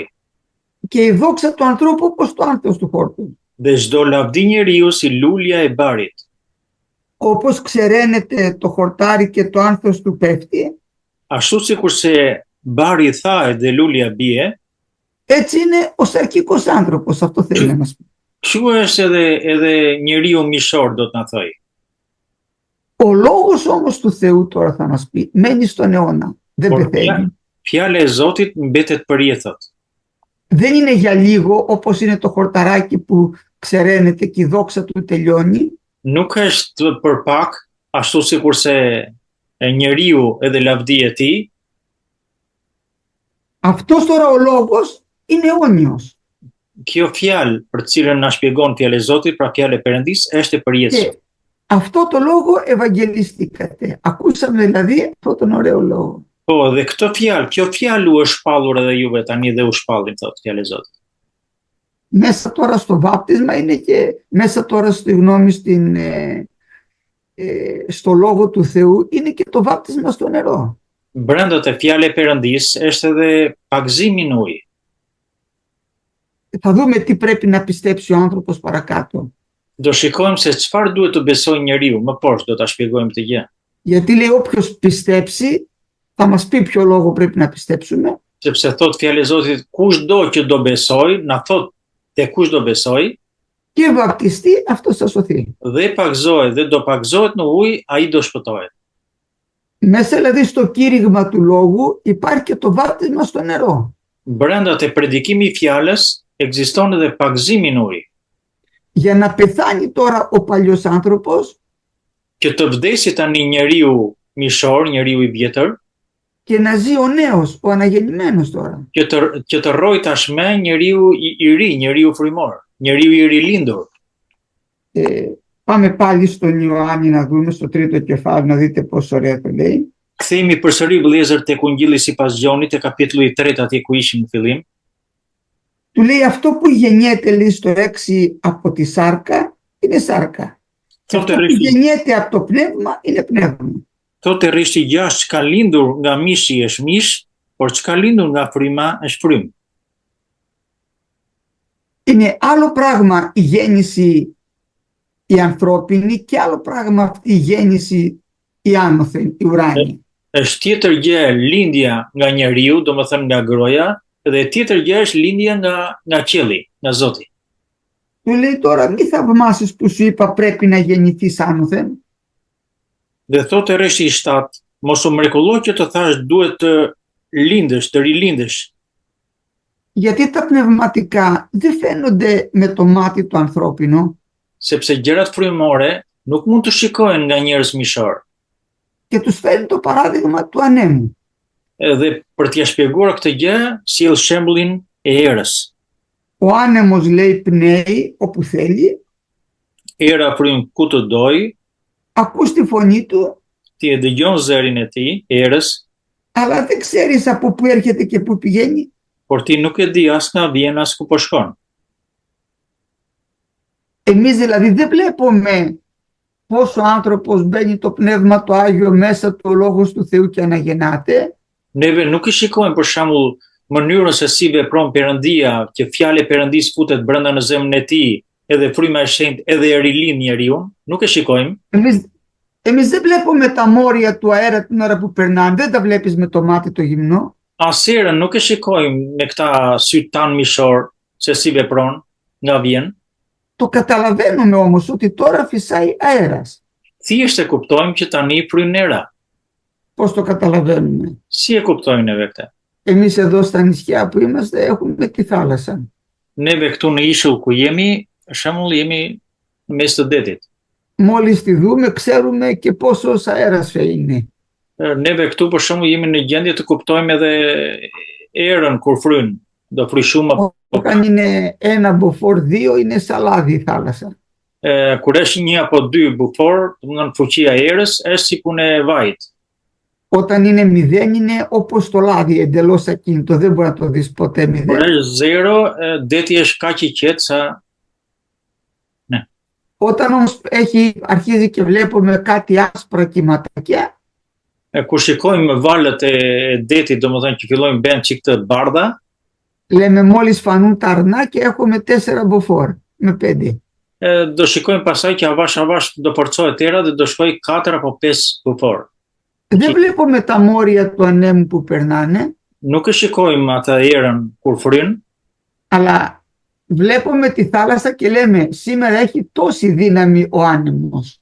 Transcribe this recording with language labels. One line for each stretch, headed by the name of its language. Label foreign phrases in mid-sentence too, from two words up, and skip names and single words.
Greek: Και η δόξα του ανθρώπου όπως το άνθος του χόρτου.
Albanian: Dhe çdo lavdi njeriu si lulja e barit.
Greek: Όπως ξεραίνεται το χορτάρι και το άνθος του πέφτει,
Albanian: Ashtu sikurse bari thahet dhe lulja bie,
Greek: έτσι είναι ο σαρκικός άνθρωπος, αυτό θέλει να μας πει.
Albanian: kështu është edhe njeriu mishor, do të na thojë.
Greek: Ο λόγος όμως του Θεού τώρα θα μας πει, μένει στον αιώνα, δεν
Albanian: Por
Greek: πεθαίνει.
Albanian: fjala e Zotit mbetet për jetë.
Greek: Δεν είναι για λίγο όπως είναι το χορταράκι που ξεραίνεται και η δόξα του τελειώνει.
Albanian: Nuk është për pak, ashtu sikurse njeriu edhe lavdia e tij.
Greek: Αυτός τώρα ο λόγος είναι αιώνιος.
Albanian: Kjo fjalë për cilën na shpjegon fjala e Zotit, pra fjala e Perëndisë, është e përjetshme.
Greek: Και αυτό το λόγο ευαγγελιστήκατε. Ακούσαμε δηλαδή αυτόν τον ωραίο λόγο.
Albanian: Po, dhe kjo fjalë u është shpallur edhe juve tani dhe u shpallim, thotë fjala e Zotit.
Greek: Μέσα τώρα στο βάπτισμα είναι και μέσα τώρα στη γνώμη στο λόγο του Θεού είναι και το βάπτισμα στο νερό.
Albanian: Brenda te fjala e Perëndisë është edhe pagëzimi në ujë.
Greek: Θα δούμε τι πρέπει να πιστέψει ο άνθρωπος παρακάτω.
Albanian: Do shikojmë se çfarë duhet të besojë njeriu, më poshtë do ta shpjegojmë këtë gjë.
Greek: Γιατί λέει όποιος πιστέψει θα μας πει ποιο λόγο πρέπει να πιστέψουμε.
Albanian: Sepse thot fjala e Zotit, kushdo që do besoj, na thot te kush do besoj,
Greek: και βαπτιστεί αυτός θα σωθεί.
Albanian: dhe pagzohet dhe do pagzohet në ujë, ai do shpëtohet.
Greek: Μέσα δηλαδή στο κήρυγμα του λόγου υπάρχει και το βάπτισμα στο νερό.
Albanian: Brenda te predikimi i fjalës ekziston edhe pagëzimi në ujë.
Greek: Για να πεθάνει τώρα ο παλιός άνθρωπος
Albanian: Që të vdesi tani njeriu mishor, njeriu i vjetër,
Greek: και να ζει ο νέος, ο αναγεννημένος τώρα.
Albanian: që të rroj tashme njeriu i ri, njeriu frymor, njeriu i rilindur.
Greek: Πάμε πάλι στον Ιωάννη να δούμε στο τρίτο κεφάλαιο, να δείτε πόσο ωραία το λέει.
Albanian: Kthehemi përsëri vëllezër tek Ungjilli sipas Gjonit, te kapitulli 3 atje ku ishim në fillim.
Greek: Του λέει αυτό που γεννιέται λέει στο 6 από τη σάρκα είναι σάρκα. Και αυτό που γεννιέται από το πνεύμα είναι πνεύμα.
Albanian: Thotë rrishti 6 çka lindur nga mishi është mish, por çka lindur nga fryma është frymë.
Greek: Είναι άλλο πράγμα η γέννηση η ανθρώπινη και άλλο πράγμα αυτή η γέννηση η άνωθεν, η ουράνια.
Albanian: Është tjetër gjë lindja nga njeriu, domethënë nga groja, dhe tjetër gjë është lindja nga qielli, nga Zoti.
Greek: Του λέει τώρα μη θαυμάσεις που σου είπα πρέπει να γεννηθείς άνωθεν.
Albanian: Dhe thotë rreshi i 7, mos u mrekullo që të thash duhet të lindesh, të rilindesh,
Greek: Γιατί τα πνευματικά δεν φαίνονται με το μάτι το ανθρώπινο
Albanian: sepse gjërat frymore nuk mund të shikohen nga njerëz mishor.
Greek: και τους φέρνει το παράδειγμα του ανέμου.
Albanian: Edhe për t'ia shpjeguar këtë gjë, sjell shembullin e erës.
Greek: Ο άνεμος λέει πνέει όπου θέλει,
Albanian: Era frym ku të doj,
Greek: ακούς τη φωνή του,
Albanian: ti e dëgjon zërin e tij, erës,
Greek: αλλά δεν ξέρεις από πού έρχεται και πού πηγαίνει.
Albanian: por ti nuk e di as nga vjen as ku po shkon.
Greek: Εμείς δηλαδή δεν βλέπουμε πώς ο άνθρωπος μπαίνει το Πνεύμα το Άγιο μέσα του, ο Λόγος του Θεού και αναγεννάται.
Albanian: Neve nuk i shikojmë për shembull mënyrën se si vepron Perëndia, që fjalë e Perëndis futet brenda në zemrën e tij, edhe fryma e shenjtë, edhe e rilind njeriu, nuk e shikojmë.
Greek: Εμείς δεν βλέπουμε τα μόρια του αέρα την ώρα που περνάνε, δεν τα βλέπεις με το μάτι το γυμνό.
Albanian: Asherën nuk e shikojmë me këta sy tan mishor se si vepron, nga vjen.
Greek: Το καταλαβαίνουμε όμως ότι τώρα φυσάει αέρας.
Albanian: Thjesht e kuptojmë që tani fryn era.
Greek: Πώς το καταλαβαίνουμε?
Albanian: Si e kuptojmë neve këtë?
Greek: Εμείς εδώ στα νησιά που είμαστε έχουμε τη θάλασσα.
Albanian: Neve këtu në ishull ku jemi, për shembull jemi në mes të detit.
Greek: Μόλις τη δούμε ξέρουμε και πόσος αέρας είναι.
Albanian: Neve këtu për shembull jemi në gjendje të kuptojmë edhe erën kur fryn, do fry shumë.
Greek: Όταν είναι ένα μποφόρ, δύο είναι σαν λάδι η θάλασσα.
Albanian: Kur është 1 apo 2 bufor, domethënë fuqia e erës është si punë e vajit.
Greek: Όταν είναι μηδέν είναι όπως το λάδι, εντελώς ακίνητο, δεν μπορεί να το δεις ποτέ
Albanian: Kur
Greek: μηδέν.
Albanian: është 0, deti është kaq i qetë sa
Greek: Όταν όμως αρχίζει και βλέπουμε κάτι άσπρα κυματάκια,
Albanian: kur shikojmë valët e detit, domethënë që fillojnë bën çik të bardha,
Greek: λέμε μόλις φανούν τα αρνά και έχουμε 4 μποφόρ με 5.
Albanian: do shikojmë pasaj që avash do forcohet era dhe do shkoj 4 apo 5 bufor.
Greek: Δεν βλέπουμε τα μόρια του ανέμου που περνάνε,
Albanian: Nuk e shikojmë atë erën kur fryn,
Greek: αλλά βλέπουμε τη θάλασσα και λέμε σήμερα έχει τόση δύναμη ο άνεμος.